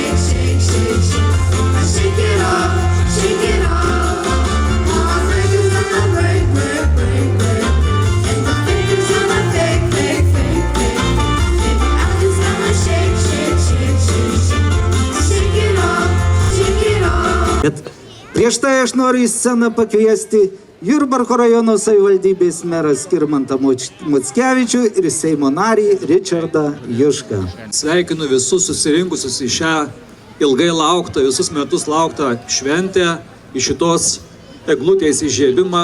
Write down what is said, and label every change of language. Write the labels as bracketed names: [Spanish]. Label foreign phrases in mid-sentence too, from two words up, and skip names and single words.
[English] Shake it off, shake it off. My fingers gonna break. And the fingers gonna fake. Baby, I'm just gonna shake. Shake it off. [Lithuanian] Bet prieš tai aš noriu į sceną pakviesti Jurbarko rajono savivaldybės merą Skirmantą Mockevičių ir Seimo narį Richardą Jušką. Sveikinu visus susirinkusius į šią ilgai lauktą, visus metus lauktą šventę, į šitos eglutės įžiebimą.